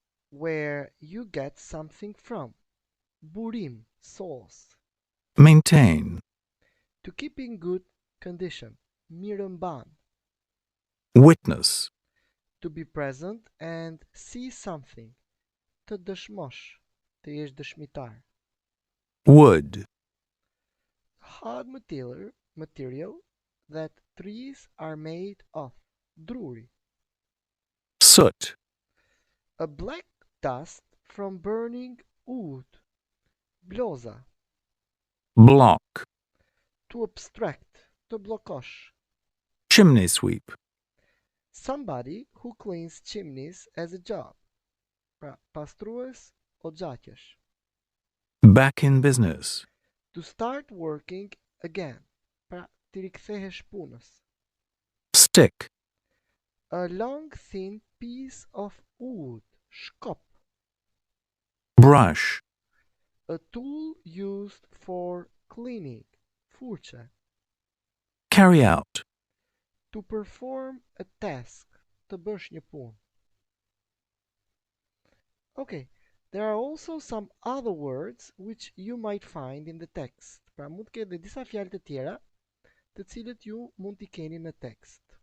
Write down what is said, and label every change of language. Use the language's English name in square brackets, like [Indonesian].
[English] Where you get something from. [Albanian] Burim, source. [English] Maintain. To keep in good condition. [Albanian] Mirëmban. [English] Witness. To be present and see something. [Albanian] Të dëshmosh, të jesh dëshmitar. [English] wood, Hard material that trees are made of. [Albanian] Druri. [English] soot, A black dust from burning wood. [Albanian] Bloza. [English] block, To obstruct, [Albanian] të bllokosh. [English] chimney sweep, Somebody who cleans chimneys as a job. [Albanian] Pra, pastrues o gjakesh. [English] back in business, To start working again. [Albanian] Pra, të rikthehesh punës. [English] stick, A long thin piece of wood. [Albanian] Shkop. [English] brush, A tool used for cleaning. [Albanian] Furçe. [English] carry out, To perform a task. [Albanian] Të bësh një punë. [English] Okay, there are also some other words which you might find in the text. [Albanian] Pra mund të ketë dhe disa fjalë të tjera të cilët ju mund t'i keni në tekst.